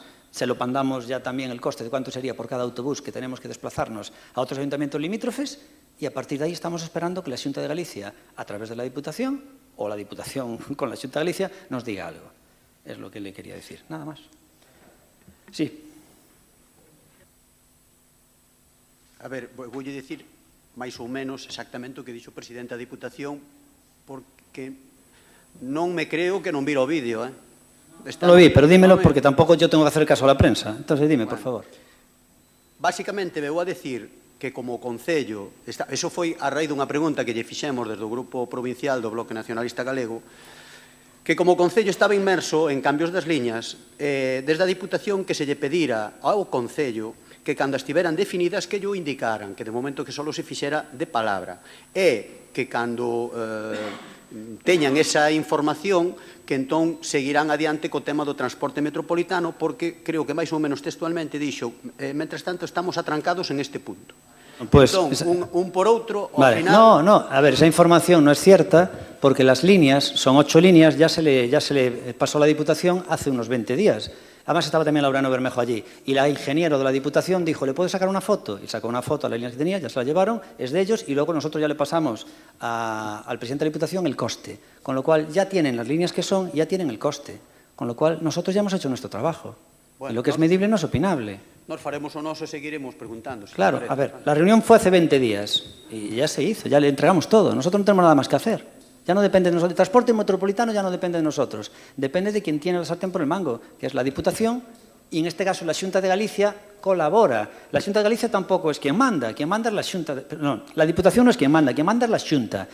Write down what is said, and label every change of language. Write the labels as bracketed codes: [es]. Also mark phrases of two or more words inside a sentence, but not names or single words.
[es] Se lo mandamos ya también el coste de cuánto sería por cada autobús que tenemos que desplazarnos a otros ayuntamientos limítrofes, y a partir de ahí estamos esperando que la Xunta de Galicia, a través de la Diputación, o la Diputación con la Xunta de Galicia, nos diga algo. Es lo que le quería decir, nada más. Sí. [gl] A ver, voulle dicir máis ou menos exactamente o que dixo o presidente da Diputación, porque non me creo que non vira o vídeo, [es] No lo vi, pero dímelo porque tampouco yo tengo que hacer caso a la prensa. Entonces dime, por favor. [gl] Básicamente, veu a decir que como Concello, eso foi a raíz dunha pregunta que lle fixemos desde o Grupo Provincial do Bloque Nacionalista Galego, que como Concello estaba inmerso en cambios das liñas, desde a Diputación que se lle pedira ao Concello que cando estiveran definidas que llo indicaran, que de momento que só se fixera de palabra, e que cando teñan esa información que entón seguirán adiante co tema do transporte metropolitano, porque creo que máis ou menos textualmente dixo, mentres tanto estamos atrancados en este punto. Pues, entón, un por outro, ao vale, final... [es] No, a ver, esa información no es cierta, porque las líneas, son 8 líneas, ya se le pasó a la Diputación hace unos 20 días. Además estaba también Laureano Bermejo allí. Y la ingeniero de la Diputación dijo, ¿le puedo sacar una foto? Y sacó una foto a las líneas que tenía, ya se la llevaron, es de ellos, y luego nosotros ya le pasamos al presidente de la Diputación el coste. Con lo cual ya tienen las líneas que son, ya tienen el coste. Con lo cual nosotros ya hemos hecho nuestro trabajo. Bueno, y lo que es medible no es opinable. [gl] Nos faremos o noso e seguiremos preguntando. [es] Claro, a ver, la reunión fue hace 20 días y ya se hizo, ya le entregamos todo. Nosotros no tenemos nada más que hacer. Ya no depende de nosotros. El transporte metropolitano ya no depende de nosotros. Depende de quien tiene la sartén por el mango, que es la Diputación, y en este caso la Xunta de Galicia colabora. La Xunta de Galicia tampoco es quien manda es la Xunta. No, la Diputación no es quien manda es la Xunta.